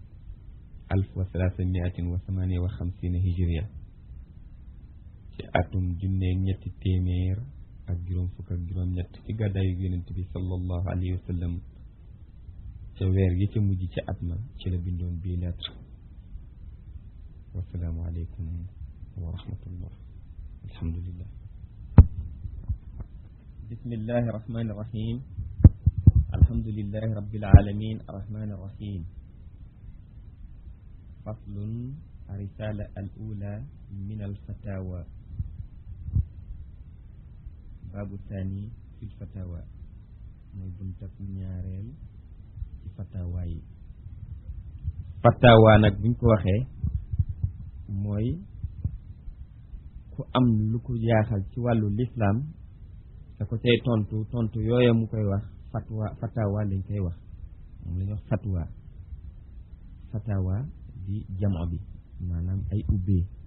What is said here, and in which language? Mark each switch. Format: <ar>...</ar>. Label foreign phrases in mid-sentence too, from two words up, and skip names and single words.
<wo>1358 hijriya ci atum junneeg ñetti téeméer ak juróom fukk ak juróom ñett ci gàddaayu yonent bi</wo> <ar>صلى الله عليه وسلم</ar> <wo>ca weer gi ca mujj ca at ma ci la bindoon bii lettre</wo> <ar>والسلام عليكم ورحمة الله الحمد لله بسم الله الرحمن الرحيم الحمد لله رب العالمين الرحمن الرحيم فصل الرسالة الأولى من الفتاوى باب الثاني في الفتاوى</ar> <wo>mooy buntab ñaareel ci fatawa yi fatawa nag buñ ko waxee mooy ku am lu ko jaaxal ci wàllu lislaam da ko cay tontu yooya mu koy wax fatawa lañ koy wax moom la ñuy wax fatawa di jamo bi maanaam ay ubbee</wo>